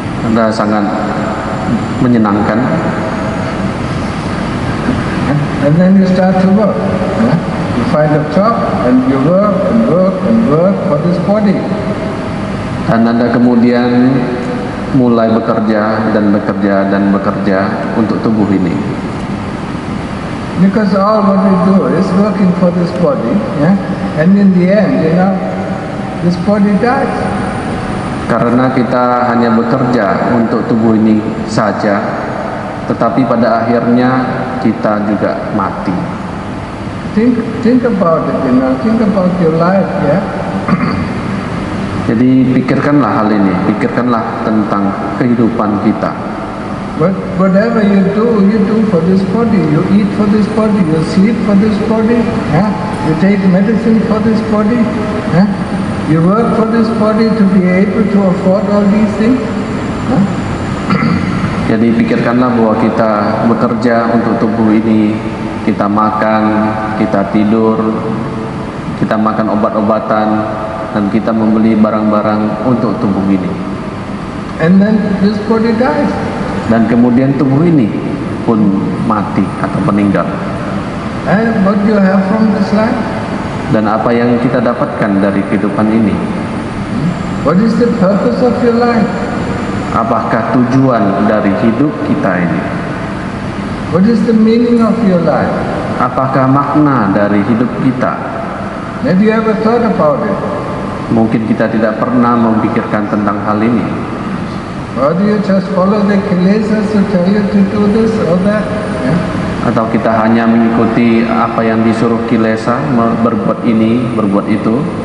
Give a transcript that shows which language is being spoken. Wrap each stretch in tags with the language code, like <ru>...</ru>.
<id>Anda sangat menyenangkan.</id> <en>And then you start to work, yeah? You find a job and you work and work and work for this body.</en> <id>Dan Anda kemudian mulai bekerja dan bekerja dan bekerja untuk tubuh ini.</id> <en>Because all what we do is working for this body, yeah? And in the end, this body dies.</en> <id>Karena kita hanya bekerja untuk tubuh ini saja, tetapi pada akhirnya kita juga mati.</id> <en>Think about it, think about your life, yeah?</en> <id>Jadi pikirkanlah hal ini, pikirkanlah tentang kehidupan kita.</id> <en>Whatever you do for this body. You eat for this body, you sleep for this body, yeah? You take medicine for this body, yeah? You work for this body to be able to afford all these things. Yeah?</en> <id>Jadi pikirkanlah bahwa kita bekerja untuk tubuh ini, kita makan, kita tidur, kita makan obat-obatan, dan kita membeli barang-barang untuk tubuh ini.</id> <en>And then this body dies.</en> <id>Dan kemudian tubuh ini pun mati atau meninggal.</id> <en>And what you have from this life?</en> <id>Dan apa yang kita dapatkan dari kehidupan ini?</id> <en>What is the purpose of your life?</en> <id>Apakah tujuan dari hidup kita ini?</id> <en>What is the meaning of your life?</en> <id>Apakah makna dari hidup kita?</id> <en>Have you ever thought about it?</en> <id>Mungkin kita tidak pernah memikirkan tentang hal ini.</id> <en>Or do you just follow the kilesas to tell you to do this or that? Yeah?</en> <id>Atau kita hanya mengikuti apa yang disuruh kilesa, berbuat ini, berbuat itu.</id>